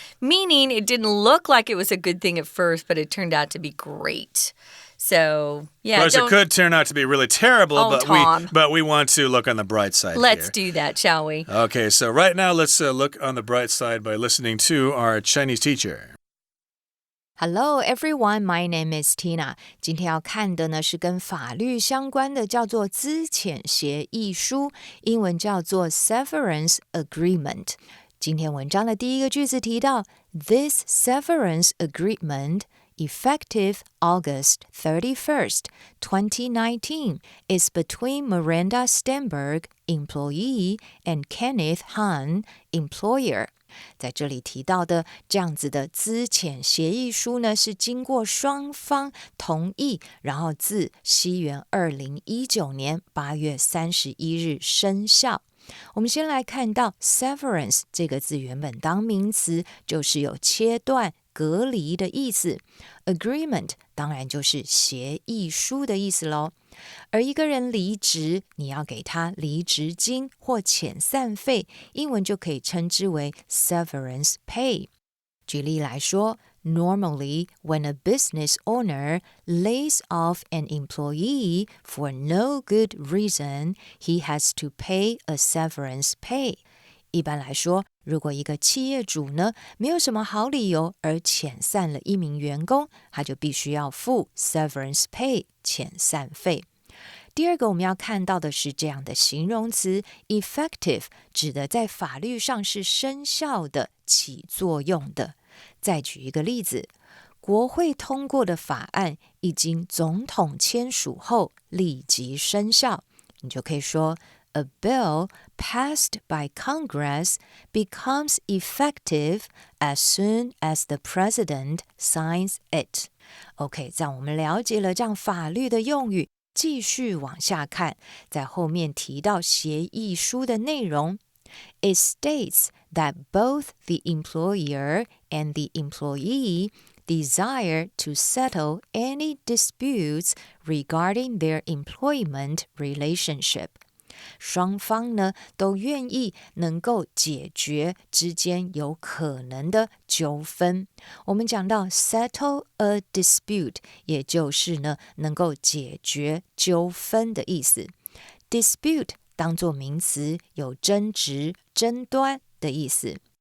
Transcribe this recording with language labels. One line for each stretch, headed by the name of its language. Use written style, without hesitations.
English: Meaning it didn't look like it was a good thing at first, but it turned out to be great. So, yeah. Of course, it could turn out to be really terrible, Tom. but we want to look on the bright side Let's do that, shall we? Okay, so right now let's look on the bright side by listening to our Chinese teacher. Hello everyone, my name is Tina.
Chinese: 今天要看的呢是跟法律相关的，叫做资遣协议书，英文叫做 Severance Agreement。今天文章的第一个句子提到
English: This severance agreement effective August 31st, 2019, is between Miranda Stenberg, employee, and Kenneth Hahn, employer.
Chinese: 在这里提到的这样子的资遣协议书呢，是经过双方同意，然后自西元2019年8月31日生效。我们先来看到 severance 这个字原本当名词，就是有切断、隔离的意思。 Agreement 当然就是协议书的意思咯。而一个人离职，你要给他离职金或遣散费，英文就可以称之为 severance pay。举例来说，
English: Normally, when a business owner lays off an employee for no good reason, he has to pay a severance pay.
Chinese: 一般来说，如果一个企业主呢，没有什么好理由而遣散了一名员工，他就必须要付 severance pay 遣散费。第二个我们要看到的是这样的形容词 effective， 指的在法律上是生效的、起作用的。再举一个例子，国会通过的法案已经总统签署后立即生效，你就可以说
English: A bill passed by Congress becomes effective as soon as the president signs it.
Chinese: OK， 这样我们了解了这样法律的用语，继续往下看，在后面提到协议书的内容。
English: It states that both the employer and the employee desire to settle any disputes regarding their employment relationship.
Chinese: 双方呢都愿意能够解决之间有可能的纠纷。我们讲到 settle a dispute， 也就是呢能够解决纠纷的意思。 dispute 当作名词，有争执、争端的意思。